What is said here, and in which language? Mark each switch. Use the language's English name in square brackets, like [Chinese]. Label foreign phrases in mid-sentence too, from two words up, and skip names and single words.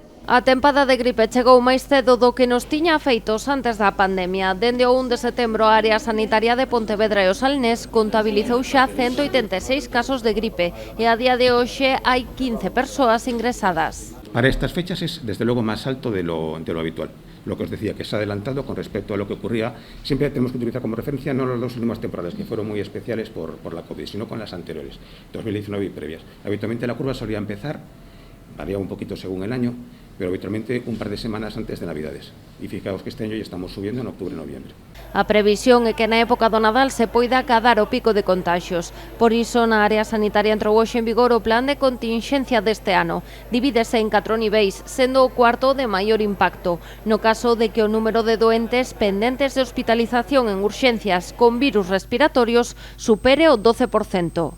[Galician] A tempada de gripe chegou máis cedo do que nos tiña afeitos antes da pandemia. Dende o 1 de setembro, a área sanitaria de Pontevedra e o Salnés contabilizou xa 186 casos de gripe e a día de hoxe hai 15 persoas ingresadas. [Spanish] Para estas fechas es desde luego más alto de lo habitual. Lo que os decía, que se ha adelantado con respecto a lo que ocurría. Siempre tenemos que utilizar como referencia no las dos últimas temporadas, que fueron muy especiales por la COVID, sino con las anteriores, 2019 y previas. Habitualmente la curva solía empezar, varía un poquito según el año, pero habitualmente un par de semanas antes de Navidades. E fijaos que este año ya estamos subiendo en octubre e noviembre. [Galician] A previsión é que na época do Nadal se poida acadar o pico de contaxios. Por iso, na área sanitaria entrou hoxe en vigor o plan de continxencia deste ano. Divídese en 4 niveis, sendo o cuarto de maior impacto. No caso de que o número de doentes pendentes de hospitalización en urxencias con virus respiratorios supere o 12%.